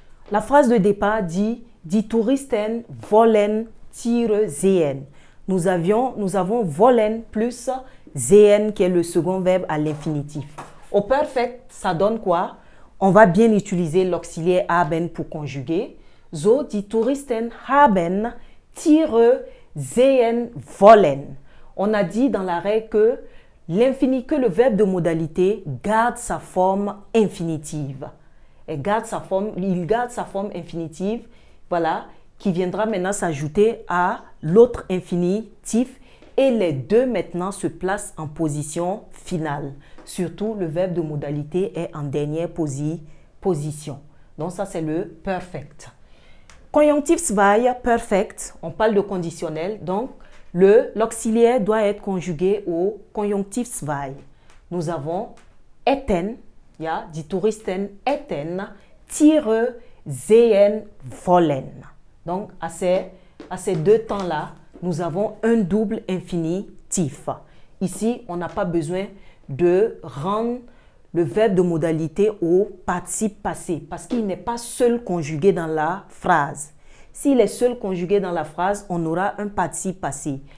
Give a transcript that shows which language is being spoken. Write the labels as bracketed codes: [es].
[fr] La phrase de départ dit « [de] Die Touristen wollen Tiere sehen ». [fr] Nous avons wollen plus sehen qui est le second verbe à l'infinitif. Au perfect, ça donne quoi? On va bien utiliser l'auxiliaire haben pour conjuguer. [de] So, die Touristen haben Tiere sehen wollen. [fr] On a dit dans la règle que le verbe de modalité garde sa forme infinitive. Il garde sa forme infinitive, voilà, qui viendra maintenant s'ajouter à l'autre infinitif. Et les deux maintenant se placent en position finale. Surtout, le verbe de modalité est en dernière position. Donc ça, c'est le perfect. Conjonctif 2, perfect, on parle de conditionnel. Donc, l'auxiliaire doit être conjugué au conjonctif 2. Nous avons [de] hätten, ja, die Touristen hätten Tiere sehen wollen. [fr] Donc, à ces deux temps-là, nous avons un double infinitif. Ici, on n'a pas besoin de rendre le verbe de modalité au participe passé parce qu'il n'est pas seul conjugué dans la phrase. S'il est seul conjugué dans la phrase, on aura un participe passé.